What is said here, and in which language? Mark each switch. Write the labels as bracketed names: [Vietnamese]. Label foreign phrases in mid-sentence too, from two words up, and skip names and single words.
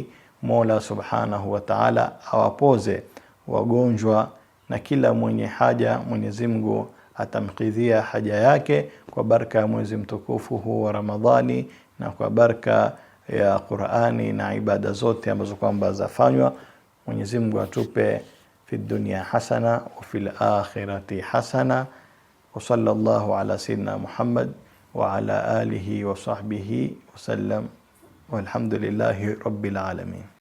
[Swahili] Mola [Arabic] سبحانه وتعالى [Swahili] awapoze wagonjwa na kila mwenye haja Mwenyezi Mungu atamkidhia haja yake kwa baraka ya mwezi mtukufu huu wa Ramadhani na kwa baraka ya Qur'ani na ibada zote ambazo kwamba zafanywa. Mwenyezi Mungu atupe [Arabic] في الدنيا حسنة وفي الآخرة حسنة. وصلى الله على سيدنا محمد وعلى آله وصحبه وسلم والحمد لله رب العالمين.